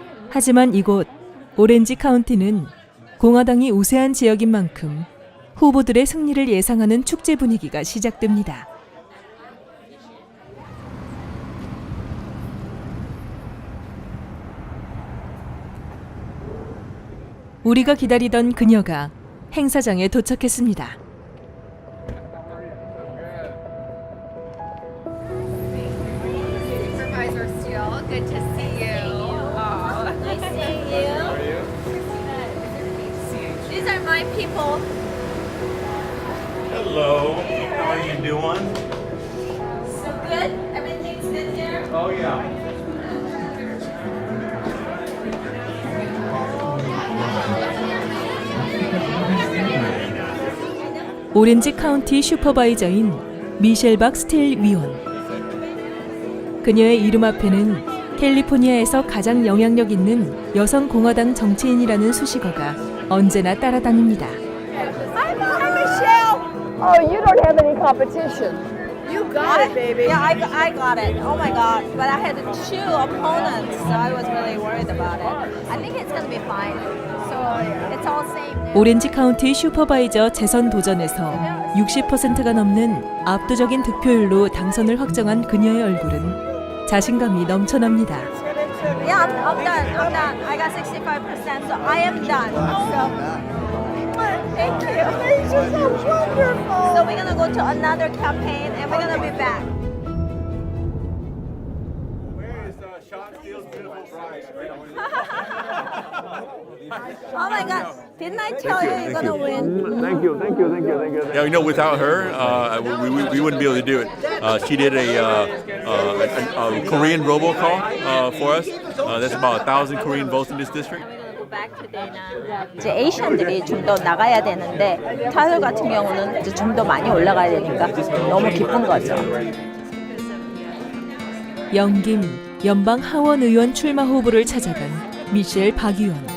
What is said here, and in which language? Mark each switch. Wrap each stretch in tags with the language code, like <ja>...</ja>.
<ko>하지만 이곳 오렌지 카운티는 공화당이 우세한 지역인 만큼 후보들의 승리를 예상하는 축제 분위기가 시작됩니다. 우리가 기다리던 그녀가 행사장에 도착했습니다.</ko> <en>Supervisor Steele, good to see you. Nice seeing you. How are you? These are my people. Hello, how are you doing? So good? Everything's good here? Oh yeah.</en> <ko>오렌지 카운티 슈퍼바이저인 미셸 박 스틸 위원. 그녀의 이름 앞에는 캘리포니아에서 가장 영향력 있는 여성 공화당 정치인이라는 수식어가 언제나 따라다닙니다.</ko> <en>Oh, you don't have any competition. You got it, baby. Yeah, I got it. Oh my God. But I had two opponents, so I was really worried about it. I think it's going to be fine. So it's all same.</en> <ko>오렌지 카운티 슈퍼바이저 재선 도전에서 60%가 넘는 압도적인 득표율로 당선을 확정한 그녀의 얼굴은 자신감이 넘쳐납니다.</ko> <en>Yeah, I'm done. I got 65%, so I am done. So, thank you. It just sounds wonderful. So we're gonna go to another campaign and we're gonna be back. Where is Sean Steele's beautiful bride? Oh my God! Didn't I tell you you're gonna win? Thank you. Yeah, you know, without her, we wouldn't be able to do it. She did a Korean robocall for us. There's about 1,000 Korean votes in this district.</en> <ko>이제 에이션들이 좀 더 나가야 되는데 타율 같은 경우는 이제 좀 더 많이 올라가야 되니까 너무 기쁜 거죠. 영김 연방 하원 의원 출마 후보를 찾아간 미셸 박 의원.</ko>